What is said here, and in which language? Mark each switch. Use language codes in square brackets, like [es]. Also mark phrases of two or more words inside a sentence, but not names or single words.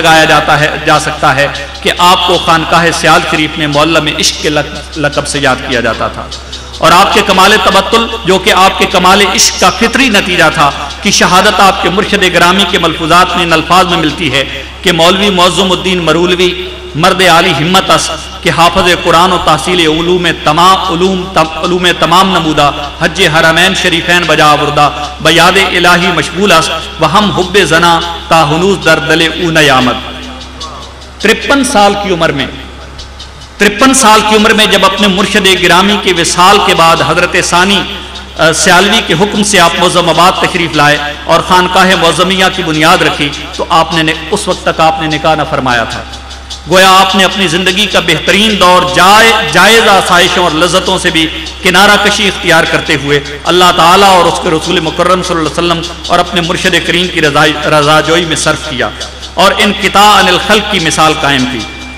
[ur] لگایا جا سکتا ہے کہ آپ کو خانقاہ سیال شریف میں معلم عشق کے لقب سے یاد کیا جاتا تھا، اور آپ کے کمال تبتل جو کہ آپ کے کمال عشق کا فطری نتیجہ تھا کی شہادت آپ کے مرشد گرامی کے ملفوظات میں ان الفاظ میں ملتی ہے کہ [fa] مولوی معظم الدین مرولوی مرد عالی ہمت اس کہ حافظ قرآن و تحصیل علوم تمام نمودہ، حج حرمین شریفین بجا آوردہ، بیاد الہی مشغول اس وہم حب زنا تا ہنوز در دل او نیامد۔ [ur] 53 سال کی عمر میں جب اپنے مرشد گرامی کے وصال کے بعد حضرت ثانی سیالوی کے حکم سے آپ معظم آباد تشریف لائے اور خانقاہ معظمیہ کی بنیاد رکھی تو اس وقت تک آپ نے نکاح نہ فرمایا تھا۔ گویا آپ نے اپنی زندگی کا بہترین دور جائز آسائشوں اور لذتوں سے بھی کنارہ کشی اختیار کرتے ہوئے اللہ تعالیٰ اور اس کے رسول مکرم [ar] صلی اللہ علیہ وسلم [ur] اور اپنے مرشد کریم کی رضا جوئی میں صرف کیا، اور [ar] انقطاع عن الخلق [ur] کی مثال قائم کی۔